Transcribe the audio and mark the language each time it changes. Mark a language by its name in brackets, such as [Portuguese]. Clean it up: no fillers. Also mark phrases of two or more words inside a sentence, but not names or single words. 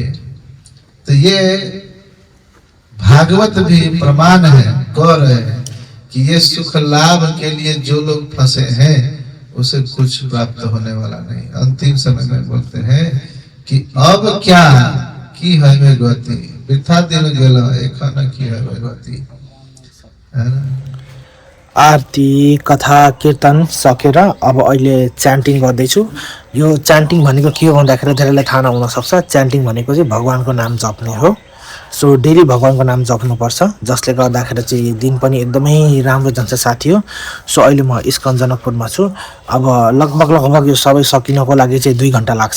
[Hindi] तो ये भागवत भी प्रमाण है, कह रहे हैं कि ये सुख लाभ के लिए जो लोग फंसे हैं उसे कुछ प्राप्त होने वाला नहीं। अंतिम समय में बोलते हैं कि अब क्या [Bangla] কী হবে গতি, বৃথা দিন গেলা এখন কী হবে গতি। [Nepali] आरती कथा कीर्तन सकेर अब अहिले च्यान्टिङ गर्दैछु। यो च्यान्टिङ भनेको के हो भन्दाखेरि धेरैलाई थाहा नहुन सक्छ। च्यान्टिङ भनेको चाहिँ भगवानको नाम जप्ने हो। [English] so daily [Nepali] भगवानको नाम जप्नुपर्छ, जसले गर्दाखेरि चाहिँ दिन पनि एकदमै राम्रो जान्छ साथी हो। सो अहिले म इस्कन जनकपुरमा छु। अब लगभग यो सबै सकिनको लागि चाहिँ 2 घण्टा लाग्छ।